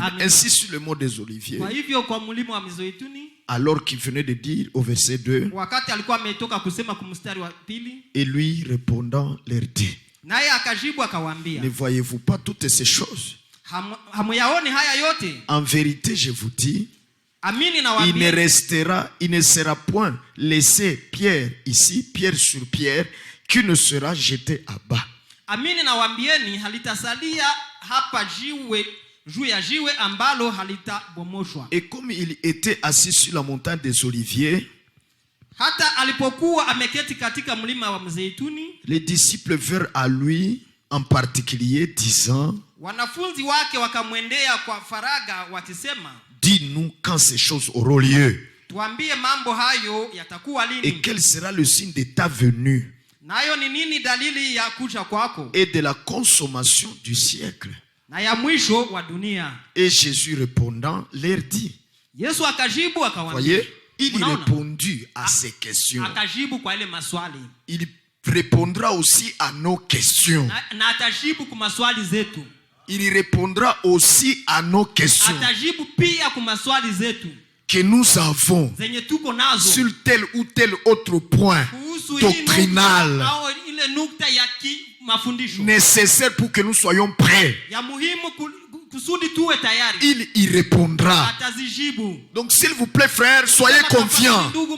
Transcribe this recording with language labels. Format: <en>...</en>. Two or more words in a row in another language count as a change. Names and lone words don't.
<fr>Ainsi sur le mot des oliviers, alors qu'il venait de dire au verset 2, et lui répondant leur dit, ne voyez-vous pas toutes ces choses? En vérité, je vous dis, il ne sera point laissé pierre ici, pierre sur pierre, qui ne sera jeté à bas.</fr> <sw>Amini nawaambieni, halitasalia hapa jiwe juu ya jiwe ambalo halitabomoshwa.</sw> <fr>Et comme il était assis sur la montagne des Oliviers,</fr> <sw>hata alipokuwa ameketi katika mlima wa Mzeituni,</sw> <fr>les disciples vinrent à lui en particulier disant,</fr> <sw>wanafunzi wake wakamwendea kwa faraga wakisema,</sw> <fr>dis-nous quand ces choses auront lieu.</fr> <sw>Tuambie mambo hayo yatakuwa lini?</sw> <fr>Et quel sera le signe de ta venue?</fr> <sw>Nayo ni nini dalili ya kuja kwako?</sw> <fr>Et de la consommation du siècle.</fr> <sw>Na ya mwisho wa dunia.</sw> <fr>Et Jésus répondant leur dit.</fr> <sw>Yesu akajibu akawaambia.</sw> <fr>Voyez, il répondit à ces questions.</fr> <sw>Akajibu kwa ile maswali.</sw> <fr>Il répondra aussi à nos questions.</fr> <sw>Na atajibu kwa maswali zetu.</sw> <fr>Il répondra aussi à nos questions.</fr> <sw>Atajibu pia kwa maswali zetu</sw> <fr>que nous avons sur tel ou tel autre point doctrinal nécessaire pour que nous soyons prêts. Il y répondra. Donc s'il vous plaît frères, soyez confiants.</fr>